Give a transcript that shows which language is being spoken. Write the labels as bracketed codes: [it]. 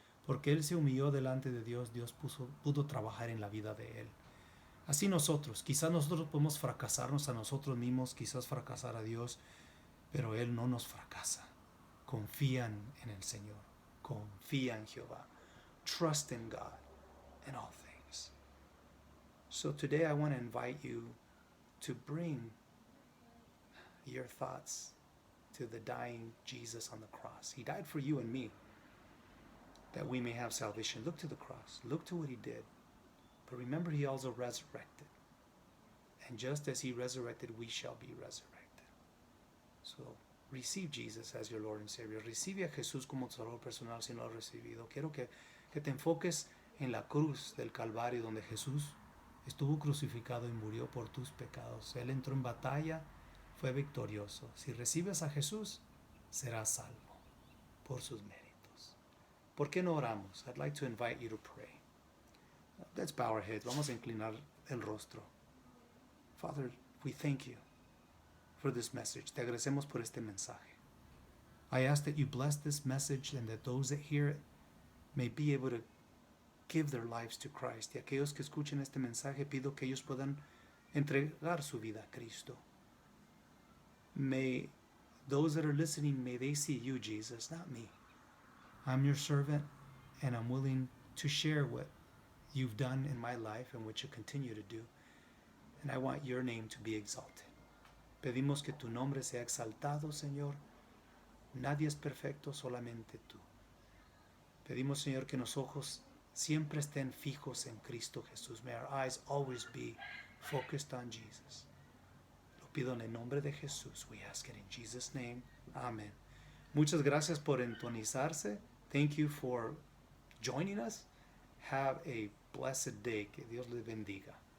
[es] Porque él se humilló delante de Dios, Dios pudo trabajar en la vida de él. Así nosotros, quizás nosotros podemos fracasarnos a nosotros mismos, quizás fracasar a Dios, pero Él no nos fracasa. Confían en el Señor, confía en Jehová. [en] Trust in God in all things. So today I want to invite you to bring your thoughts to the dying Jesus on the cross. He died for you and me, that we may have salvation. Look to the cross. Look to what He did. But remember, He also resurrected. And just as He resurrected, we shall be resurrected. So, receive Jesus as your Lord and Savior. [es] Recibe a Jesús como tu Salvador personal si no lo has recibido. Quiero que te enfoques en la cruz del Calvario, donde Jesús estuvo crucificado y murió por tus pecados. Él entró en batalla, fue victorioso. Si recibes a Jesús, serás salvo por sus méritos. ¿Por qué no oramos? [en] I'd like to invite you to pray. Let's bow our heads. [es] Vamos a inclinar el rostro. [en] Father, we thank you for this message. [es] Te agradecemos por este mensaje. [en] I ask that you bless this message and that those that hear it may be able to give their lives to Christ. [es] Y aquellos que escuchen este mensaje, pido que ellos puedan entregar su vida a Cristo. [en] May those that are listening, may they see you, Jesus, not me. I'm your servant, and I'm willing to share what you've done in my life and what you continue to do. And I want your name to be exalted. [es] Pedimos que tu nombre sea exaltado, Señor. Nadie es perfecto, solamente tú. Pedimos, Señor, que los ojos siempre estén fijos en Cristo Jesús. [en] May our eyes always be focused on Jesus. [es] Lo pido en el nombre de Jesús. [en] We ask it in Jesus' name. Amen. [es] Muchas gracias por entonizarse. [en] Thank you for joining us. Have a blessed day. [es] Que Dios les bendiga.